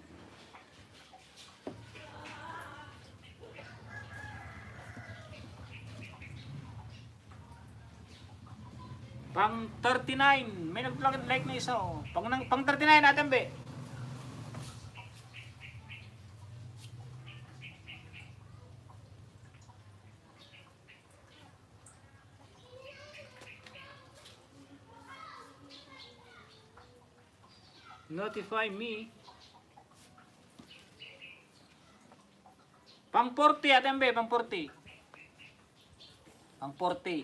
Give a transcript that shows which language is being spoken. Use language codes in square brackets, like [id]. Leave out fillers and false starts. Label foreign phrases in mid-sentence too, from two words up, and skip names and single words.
[tl] Pang 39. May nag-like na isa oh. Pang 39 natin be. [en] Notify me. [tl] Pang 40 atin be, pang 40. Pang 40.